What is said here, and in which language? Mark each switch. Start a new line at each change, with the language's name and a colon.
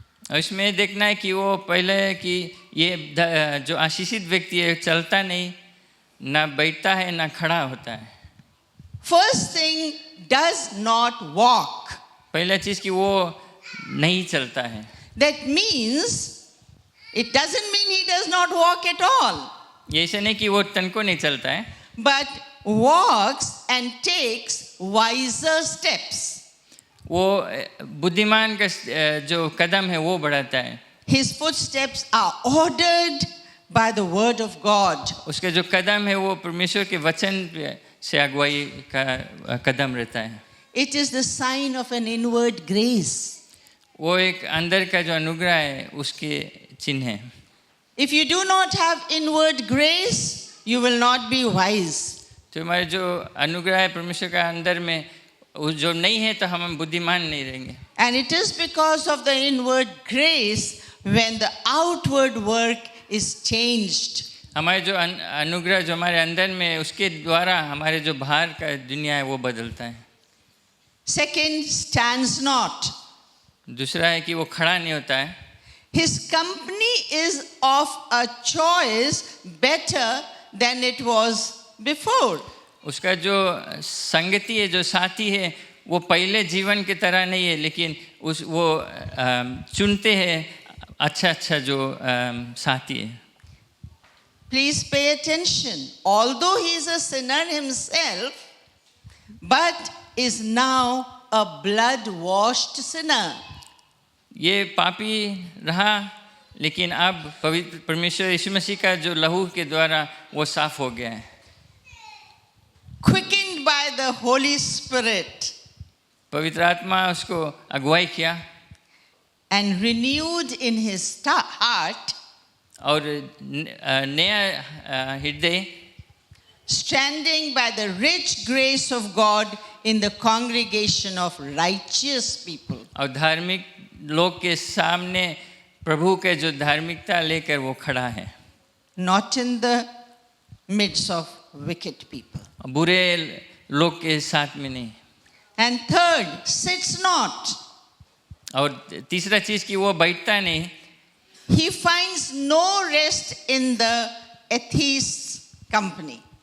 Hindi: और इसमें देखना है कि वो पहले है कि ये जो आशीषित व्यक्ति है चलता नहीं, ना बैठता है ना खड़ा होता है.
English: First thing, does not walk.
Hindi: पहला चीज कि वो नहीं चलता है.
English: That means, it doesn't mean he does not walk at all,
Hindi: ये ऐसे नहीं कि वो तनको नहीं चलता है,
English: but walks and takes wiser steps.
Hindi: वो बुद्धिमान का जो कदम है वो बढ़ाता है.
English: His footsteps are ordered by the word of God.
Hindi: उसके जो कदम है वो परमेश्वर के वचन से अगुवाई का कदम रहता है.
English: It is the sign of an inward grace.
Hindi: वो एक अंदर का जो अनुग्रह है उसके चिन्ह है.
English: If you do not have inward grace, you will not be wise.
Hindi: तो हमारे जो अनुग्रह है परमेश्वर का अंदर में वो जो नहीं है तो हम बुद्धिमान नहीं रहेंगे.
English: And it is because of the inward grace when the outward work is changed.
Hindi: हमारे जो अनुग्रह जो हमारे अंदर में है उसके द्वारा हमारे जो बाहर का दुनिया है वो बदलता है.
English: Second, stands not.
Hindi: दूसरा है कि वो खड़ा नहीं होता है.
English: His company is of a choice better than it was before.
Hindi: उसका जो संगति है जो साथी है वो पहले जीवन की तरह नहीं है, लेकिन वो चुनते हैं अच्छा जो साथी है.
English: Please pay attention. Although he is a sinner himself, but is now a blood-washed sinner.
Hindi: ये पापी रहा लेकिन अब पवित्र परमेश्वर यीशु मसीह का जो लहू के द्वारा वो साफ हो गया है.
English: Quickened by the Holy Spirit
Hindi: पवित्र आत्मा उसको अगुवाई किया
English: and renewed in his heart,
Hindi: और नया हृदय,
English: standing by the rich grace of God in the congregation of righteous people.
Hindi: और धार्मिक लोग के सामने प्रभु के जो धार्मिकता लेकर वो खड़ा है,
English: Not in the midst of wicked people.
Hindi: बुरे लोग के साथ में नहीं.
English: And third, sits not.
Hindi: और तीसरा चीज कि वो बैठता नहीं.
English: He finds no rest in the atheist's company.